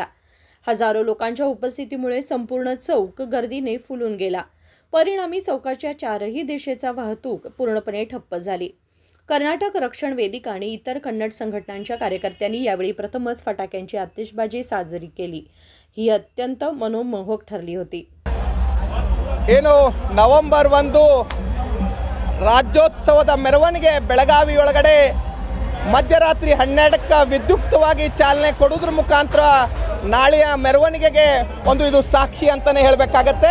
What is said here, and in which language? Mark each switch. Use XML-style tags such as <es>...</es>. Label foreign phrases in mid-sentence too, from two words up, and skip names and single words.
<mr>हजारो लोकांच्या उपस्थितीमुळे संपूर्ण चौक गर्दीने फुलून गेला। परिणामी चौकाच्या चारही दिशेचा वाहतूक पूर्णपणे ठप्प झाली। कर्नाटक रक्षण वेदिका आणि इतर कन्नड संघटनांच्या कार्यकर्त्यांनी यावेळी प्रथमच फटाक्यांची आतिषबाजी साजरी केली। ही अत्यंत मनोमोहक ठरली होती।</mr> <kn>ಏನು ನವೆಂಬರ್ 1 ರಾಜ್ಯೋತ್ಸವದ ಮೆರವಣಿಗೆ ಬೆಳಗಾವಿ ಒಳಗಡೆ ಮಧ್ಯರಾತ್ರಿ 12ಕ್ಕೆ ವಿದ್ಯುಕ್ತವಾಗಿ ಚಾಲನೆ ಕೊಡುವುದರ ಮುಖಾಂತರ ನಾಳೆಯ ಮೆರವಣಿಗೆಗೆ ಒಂದು ಇದು ಸಾಕ್ಷಿ ಅಂತಾನೆ ಹೇಳಬೇಕಾಗುತ್ತೆ।</kn>